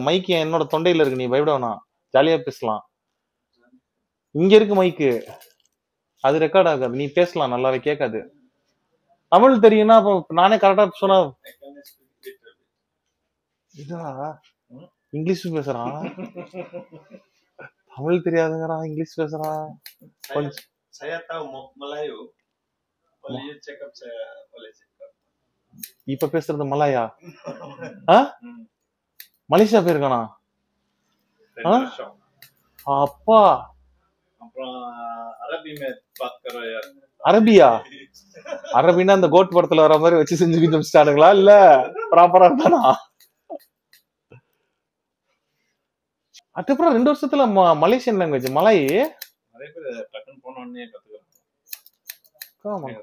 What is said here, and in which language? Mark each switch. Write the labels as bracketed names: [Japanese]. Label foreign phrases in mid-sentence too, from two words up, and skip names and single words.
[Tamil] மைக்கு என்னோட தொண்டையில இருக்கு, நீ பயப்பட வேணாம், ஜாலியா பேசலாம். இங்க இருக்கு மைக்கு, அது ரெக்கார்ட் ஆகாது, நீ பேசலாம், நல்லாவே கேட்காது. தமிழ் தெரியும்னா அப்ப நானே கரெக்டா சொன்னா இதா ம். இங்கிலீஷ் பேசுறான், தமிழ் தெரியாதுங்கிறான், இங்கிலீஷ் பேசுறான். கொஞ்சம் [Malay] Saya tahu Melayu. Boleh [English] you check up [Malay] saya boleh [English] check up. [Tamil] இப்ப பேசுறது மலாயா? ஆ? மலேசியா போயிருக்கானா? 2 வருஷம். அப்பா அப்புறம் அரபி [Hindi] में बात करो यार. [Tamil] அரபியா? அரபின்னா அந்த கோட் படத்துல வர மாதிரி வச்சு செஞ்சு வச்சுட்டானுங்களா இல்ல ப்ராப்பரா இருந்தானா? அதுக்கப்புறம் 2 வருஷத்துல [English] Malaysian language [Tamil] மலாய். நிறைய பேர் டக்குன்னு போன உடனே கத்துக்கிறாங்க.